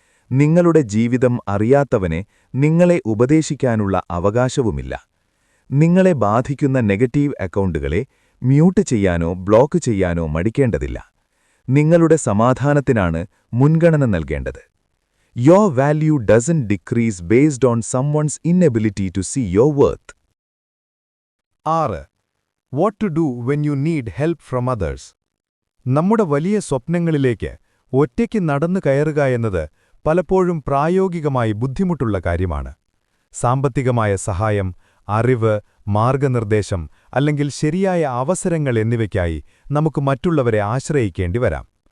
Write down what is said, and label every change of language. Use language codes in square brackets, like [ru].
[ml] നിങ്ങളുടെ ജീവിതം അറിയാത്തവനെ നിങ്ങളെ ഉപദേശിക്കാനുള്ള അവകാശവുമില്ല. നിങ്ങളെ ബാധിക്കുന്ന നെഗറ്റീവ് അക്കൗണ്ടുകളെ മ്യൂട്ട് ചെയ്യാനോ ബ്ലോക്ക് ചെയ്യാനോ മടിക്കേണ്ടതില്ല. നിങ്ങളുടെ സമാധാനത്തിനാണ് മുൻഗണന നൽകേണ്ടത്. [en] Your value doesn't decrease based on someone's inability to see your worth. 6. What to do when you need help from others. [ml] നമ്മുടെ വലിയ സ്വപ്നങ്ങളിലേക്ക് ഒറ്റയ്ക്ക് നടന്നു കയറുക എന്നത് പലപ്പോഴും പ്രായോഗികമായി ബുദ്ധിമുട്ടുള്ള കാര്യമാണ്. സാമ്പത്തികമായ സഹായം, അറിവ്, മാർഗനിർദ്ദേശം അല്ലെങ്കിൽ ശരിയായ അവസരങ്ങൾ എന്നിവയ്ക്കായി നമുക്ക് മറ്റുള്ളവരെ ആശ്രയിക്കേണ്ടി വരാം.